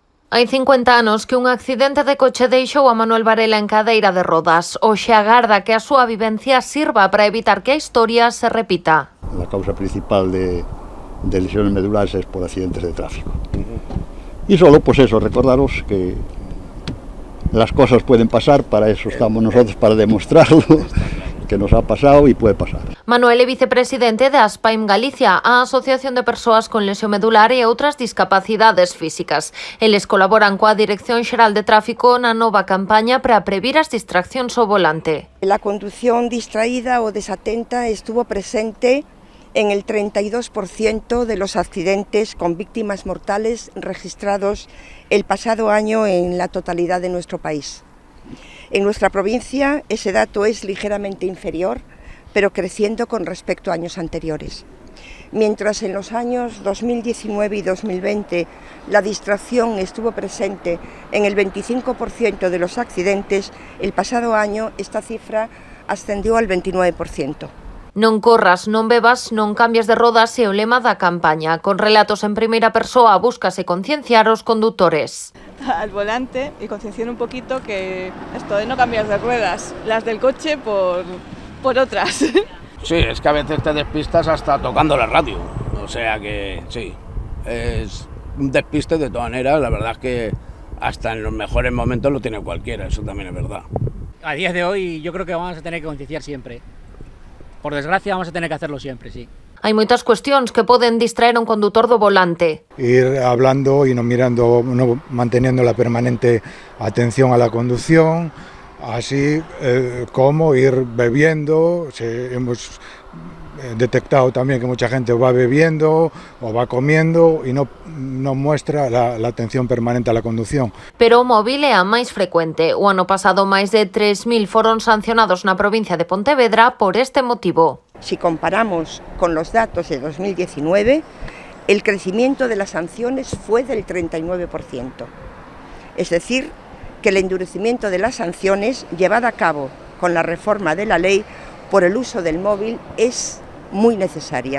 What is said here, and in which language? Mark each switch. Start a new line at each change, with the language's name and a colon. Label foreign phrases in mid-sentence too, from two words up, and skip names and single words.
Galician: Hai 50 anos que un accidente de coche deixou a Manuel Varela en cadeira de rodas. Hoxe agarda que a súa vivencia sirva para evitar que a historia se repita.
Spanish: La causa principal de lesiones medulares es por accidentes de tráfico. Y solo pues eso, recordaros que las cosas pueden pasar, para eso estamos nosotros, para demostrarlo, que nos ha pasado y puede pasar.
Galician: Manuel é vicepresidente da ASPAIM Galicia, a Asociación de Persoas con Lesión Medular e outras discapacidades físicas. Eles colaboran coa Dirección Xeral de Tráfico na nova campaña para previr as distraccións ao volante.
Spanish: La conducción distraída o desatenta estuvo presente en el 32% de los accidentes con víctimas mortales registrados el pasado año en la totalidad de nuestro país. En nuestra provincia ese dato es ligeramente inferior, pero creciendo con respecto a años anteriores. Mientras en los años 2019 y 2020 la distracción estuvo presente en el 25% de los accidentes, el pasado año esta cifra ascendió al 29%.
Galician: Non corras, non bebas, non cambies de rodas é o lema da campaña. Con relatos en primeira persoa búscase concienciar os condutores.
Spanish: Al volante y concienciar un poquito que esto de no cambiar de ruedas, las del coche por otras. Sí, es que a veces te despistas hasta tocando la radio, o sea que sí, es un despiste de todas maneras, la verdad es que hasta en los mejores momentos lo tiene cualquiera, eso también es verdad. A día de hoy yo creo que vamos a tener que concienciar siempre. Por desgracia vamos a tener que hacerlo siempre, sí.
Galician: Hai moitas cuestións que poden distraer a un condutor do volante.
Spanish: Ir hablando y no mirando, no manteniendo la permanente atención a la conducción, así como ir bebiendo. Hemos detectado también que mucha gente va bebiendo o va comiendo y no muestra la atención permanente a la conducción.
Galician: Pero o móvil é a máis frecuente. O ano pasado máis de 3.000 foron sancionados na provincia de Pontevedra por este motivo.
Spanish: Si comparamos con los datos de 2019, el crecimiento de las sanciones fue del 39%. Es decir, que el endurecimiento de las sanciones llevada a cabo con la reforma de la ley por el uso del móvil es muy necesaria.